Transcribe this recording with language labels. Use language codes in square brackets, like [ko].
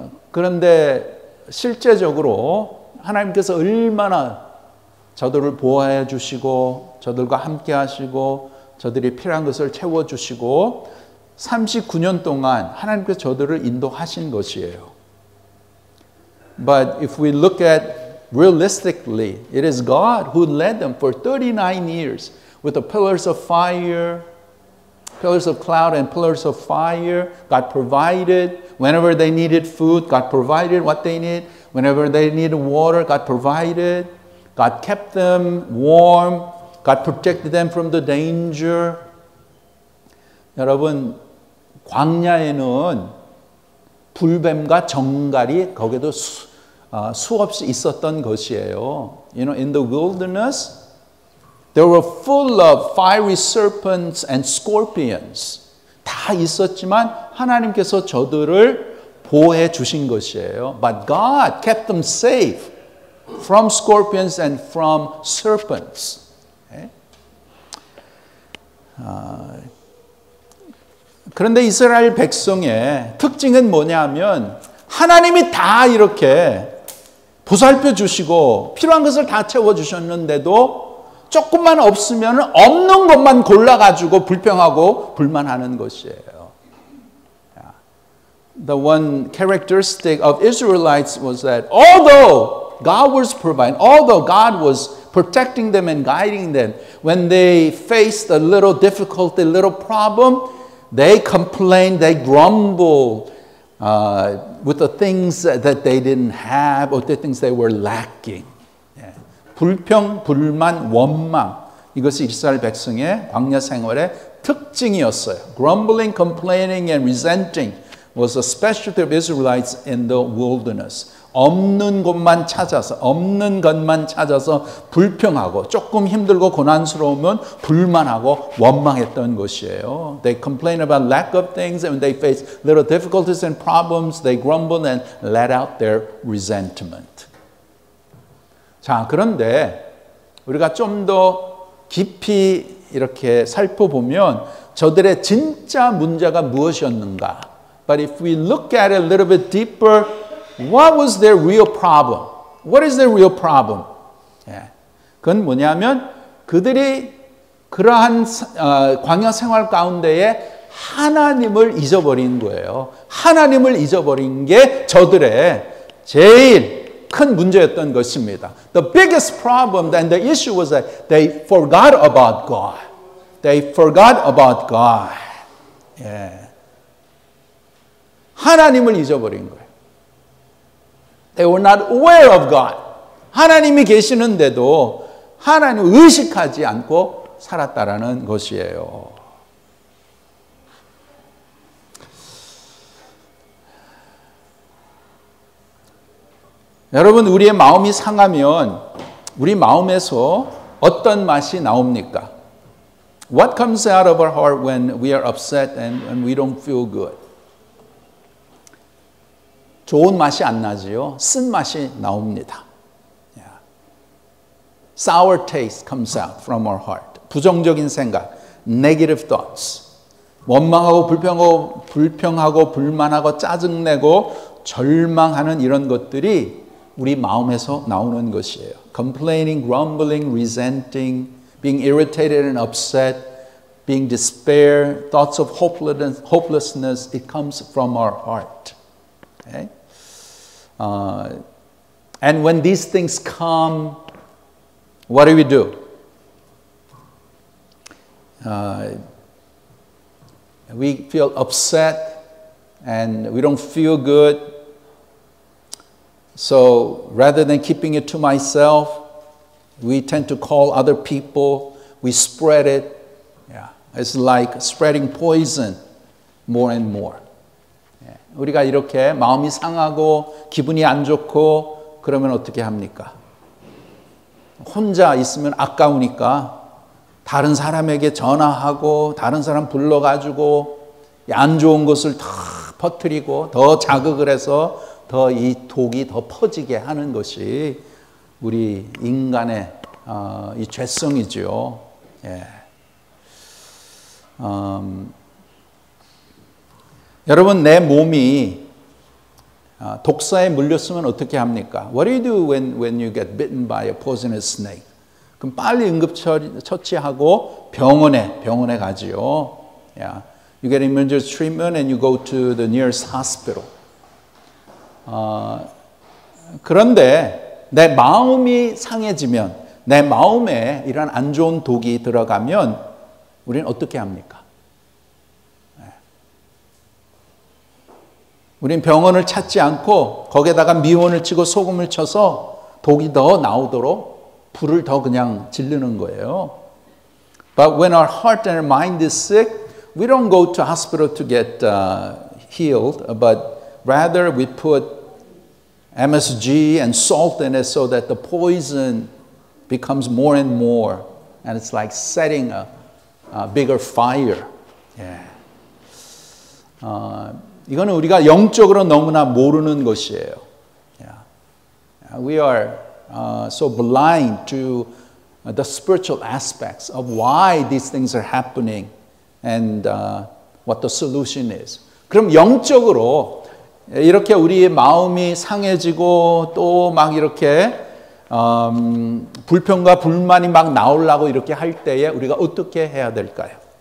[ko] 그런데 실제적으로 하나님께서 얼마나 저들을 보호해 주시고 저들과 함께 하시고 저들이 필요한 것을 채워 주시고 39년 동안 하나님께서 저들을 인도하신 것이에요. [en] But if we look at realistically, it is God who led them for 39 years with the pillars of fire, pillars of cloud and pillars of fire. God provided whenever they needed food, God provided what they need. Whenever they needed water, God provided. God kept them warm. God protected them from the danger. [ko] 여러분, 광야에는 불뱀과 정갈이 거기도 수없이 있었던 것이에요. [en] You know, in the wilderness, they were full of fiery serpents and scorpions. [ko] 다 있었지만 하나님께서 저들을 보호해 주신 것이에요. [en] But God kept them safe from scorpions and from serpents. [ko] 그런데 이스라엘 백성의 특징은 뭐냐면 하나님이 다 이렇게 보살펴 주시고 필요한 것을 다 채워 주셨는데도 조금만 없으면 없는 것만 골라가지고 불평하고 불만하는 것이에요. [en] The one characteristic of Israelites was that although God was providing, although God was protecting them and guiding them, when they faced a little difficulty, a little problem, they complained, they grumbled with the things that they didn't have or the things they were lacking. [ko] 불평, 불만, 원망, 이것이 이스라엘 백성의 광야 생활의 특징이었어요. [en] Grumbling, complaining, and resenting was a specialty of Israelites in the wilderness. [ko] 없는 것만 찾아서, 없는 것만 찾아서 불평하고 조금 힘들고 고난스러우면 불만하고 원망했던 것이에요. [en] They complain about lack of things and when they face little difficulties and problems, they grumble and let out their resentment. [ko] 자, 그런데 우리가 좀 더 깊이 이렇게 살펴보면 저들의 진짜 문제가 무엇이었는가? [en] But if we look at it a little bit deeper, what was their real problem? What is their real problem? [ko] 그건 뭐냐면 그들이 그러한 광야 생활 가운데에 하나님을 잊어버린 거예요. 하나님을 잊어버린 게 저들의 제일 큰 문제였던 것입니다. [en] The biggest problem and the issue was that they forgot about God. They forgot about God. [ko] 하나님을 잊어버린 거예요. [en] They were not aware of God. [ko] 하나님이 계시는데도 하나님을 의식하지 않고 살았다라는 것이에요. 여러분, 우리의 마음이 상하면 우리 마음에서 어떤 맛이 나옵니까? [en] What comes out of our heart when we are upset and when we don't feel good? [ko] 좋은 맛이 안 나지요. 쓴 맛이 나옵니다. [en] Sour taste comes out from our heart. [ko] 부정적인 생각, [en] negative thoughts. [ko] 원망하고 불평하고 불만하고 짜증내고 절망하는 이런 것들이 우리 마음에서 나오는 것이에요. [en] Complaining, grumbling, resenting, being irritated and upset, being despair, thoughts of hopelessness, it comes from our heart. Okay? And when these things come, what do? We feel upset and we don't feel good. So rather than keeping it to myself, we tend to call other people, we spread it. It's like spreading poison more and more. [ko] 우리가 이렇게 마음이 상하고 기분이 안 좋고 그러면 어떻게 합니까? 혼자 있으면 아까우니까 다른 사람에게 전화하고 다른 사람 불러가지고 안 좋은 것을 다 퍼뜨리고 더 자극을 해서 더 이 독이 더 퍼지게 하는 것이 우리 인간의 이 죄성이죠. 여러분, 내 몸이 독사에 물렸으면 어떻게 합니까? [en] What do you do when you get bitten by a poisonous snake? [ko] 그럼 빨리 응급처치하고 병원에 가지요. [en] You get emergency treatment and you go to the nearest hospital. [ko] 그런데 내 마음이 상해지면, 내 마음에 이런 안 좋은 독이 들어가면 우리는 어떻게 합니까? 우린 병원을 찾지 않고 거기에다가 미원을 치고 소금을 쳐서 독이 더 나오도록 불을 더 그냥 지르는 거예요. [en] But when our heart and our mind is sick, we don't go to hospital to get healed, but rather we put MSG and salt in it so that the poison becomes more and more, and it's like setting a bigger fire. Yeah. [ko] 이거는 우리가 영적으로 너무나 모르는 것이에요. [en] Yeah. We are so blind to the spiritual aspects of why these things are happening and what the solution is. [ko] 그럼 영적으로 이렇게 우리의 마음이 상해지고 또 막 이렇게 불평과 불만이 막 나오려고 이렇게 할 때에 우리가 어떻게 해야 될까요?